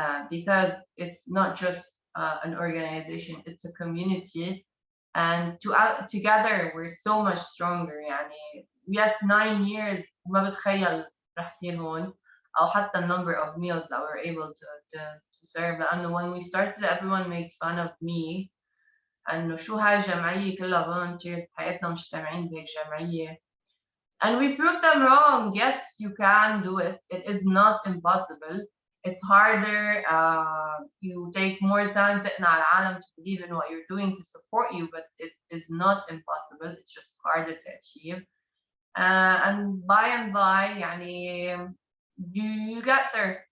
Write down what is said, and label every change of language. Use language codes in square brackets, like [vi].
[en] Because it's not just an organization, it's a community. And together we're so much stronger. يعني yes, 9 years [ar] ما بتخيل رح يصير هون, أو حتى [en] number of meals that we're able to serve. [ar] لأنه [en] when we started, everyone made fun of me [ar] إنه شو هاي جمعية كلها volunteers, بحياتنا مش سامعين بهيك جمعية. [en] And we proved them wrong. Yes, you can do it. It is not impossible. It's harder. You take more time [ar] تقنع العالم [en] to believe in what you're doing, to support you, but it is not impossible. It's just harder to achieve. And by, يعني, you get there.